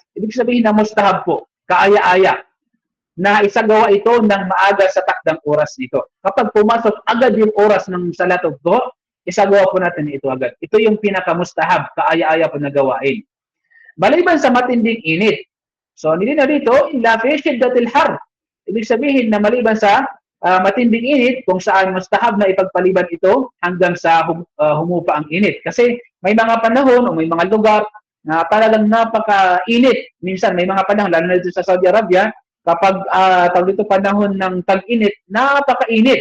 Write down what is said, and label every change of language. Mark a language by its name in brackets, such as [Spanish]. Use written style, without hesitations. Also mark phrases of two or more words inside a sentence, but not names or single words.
[Filipino] Ibig sabihin na mustahab po, kaaya-aya, na isagawa ito ng maaga sa takdang oras nito. Kapag pumasok agad yung oras ng [Arabic] صلاة الظهر, [Filipino] isagawa po natin ito agad. Ito yung pinakamustahab, kaaya-aya po na gawain. Maliban sa matinding init. So, nilinaw dito, [Arabic] إلا في شدة الحر. [Filipino] Ibig sabihin na maliban sa matinding init kung saan mustahab na ipagpaliban ito hanggang sa humupa ang init. Kasi may mga panahon o may mga lugar na talagang napaka-init. Minsan may mga panahon, lalo na dito sa Saudi Arabia, kapag tawag dito panahon ng tag-init, napaka-init.